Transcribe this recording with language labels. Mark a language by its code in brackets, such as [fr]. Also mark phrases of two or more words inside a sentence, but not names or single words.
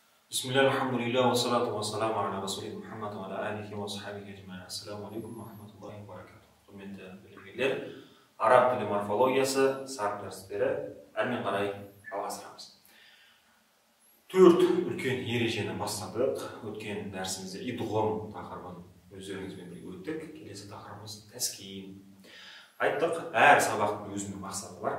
[ar] بسم الله، الحمد لله، والصلاة والسلام على رسوله محمد وعلى آله وصحبه أجمعين. السلام عليكم ورحمة الله وبركاته. [kk] Құрметті білгендер, араб тілі морфологиясы сабақ дәрістері әрмен қарай жалғастырамыз. 4 үлкен ережені бастадық. Өткен дәрісімізде идғом тақырыбын өздеріңізбен бірге өттік. Келесі тақырыбымыз тәскин. Айттық, әр сабақтың өзінің мақсаты бар.